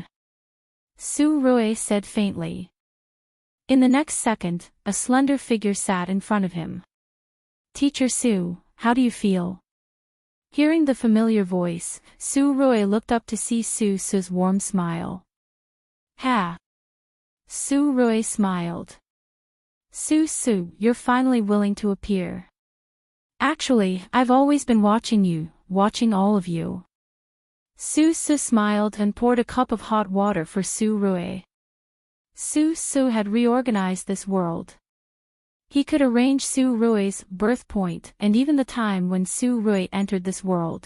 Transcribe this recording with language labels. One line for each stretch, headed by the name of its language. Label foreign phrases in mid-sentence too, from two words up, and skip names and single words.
English: Su Rui said faintly. In the next second, a slender figure sat in front of him. Teacher Su, how do you feel? Hearing the familiar voice, Su Rui looked up to see Su Su's warm smile. Ha! Su Rui smiled. Su Su, you're finally willing to appear. Actually, I've always been watching you, watching all of you. Su Su smiled and poured a cup of hot water for Su Rui. Su Su had reorganized this world. He could arrange Su Rui's birth point and even the time when Su Rui entered this world.